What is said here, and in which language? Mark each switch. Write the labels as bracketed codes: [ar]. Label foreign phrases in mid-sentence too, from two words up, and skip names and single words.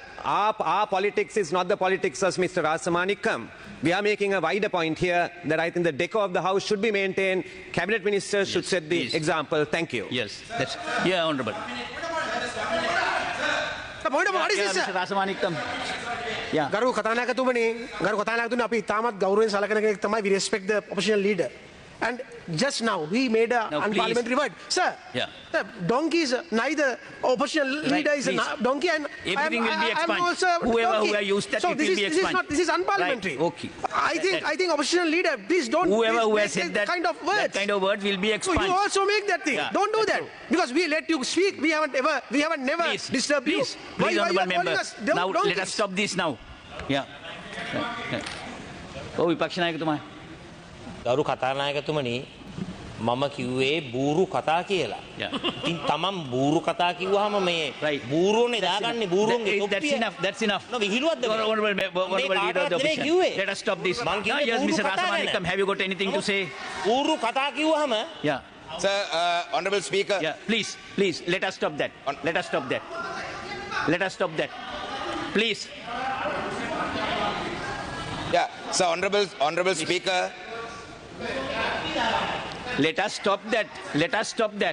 [en] Our politics is not the politics of Mr. Rasamanikam. We are making a wider point here that I think the decor of the house should be maintained. Cabinet ministers should set the example. Thank you. Yes. Yeah, Honorable. What is this? Mr. Rasamanikam. Yeah. [si] ගරු කතානායකතුමනි, ගරු කතානායකතුමනි, අපි තාමත් ගෞරවයෙන් සලකන කෙනෙක් තමයි. [en] We respect the opposition leader. And just now he made a No, unparliamentary word. Sir, Yeah. the donkey is neither opposition leader is a please. donkey and Everything will be I am expunged. also a Whoever donkey. who have used that, so it this will is, be this is expunged. not this is unparliamentary. Right, okay. I think opposition leader, please don't Whoever who has make said that, kind of words. that kind of word will be So expunged. you also make that thing. Yeah, Don't do that's that. true. Because we let you speak. We haven't never Please, disturbed please, you. please, you honourable are calling member. us Now let us donkeys? stop this now. Yeah. [si] Oh, විපක්ෂ නායකතුමා. ගරු කතානායකතුමනි මම කිව්වේ බූරු කතා කියලා. [en] Yeah. [si] ඉතින් තමන් බූරු කතා කිව්වහම මේ [en] Right. [si] බූරුවනේ දාගන්නේ බූරුන්ගේ [en] That's [si] තොප්පිය. [en] enough. That's enough. No, [si] විහිළුවක්ද මේ? [en] Honourable [si] මේ [en] leader of the [si] කාටවත් නෙවෙයි [en] opposition. [si] කිව්වේ. [en] Let us stop this. [si] මං කිව්වේ [en] Yes, [si] බූරු [en] Mr. [si] කතා ගැන. [en] Rasamanikam, have you got anything to say? [si] බූරු කතා කිව්වහම [en] Yeah. Sir, Honorable Speaker. Yeah. Please, please, let us stop that. Let us stop that. Let us stop that. Please. Yeah, sir, Honorable Speaker. Let us stop that. Let us stop that.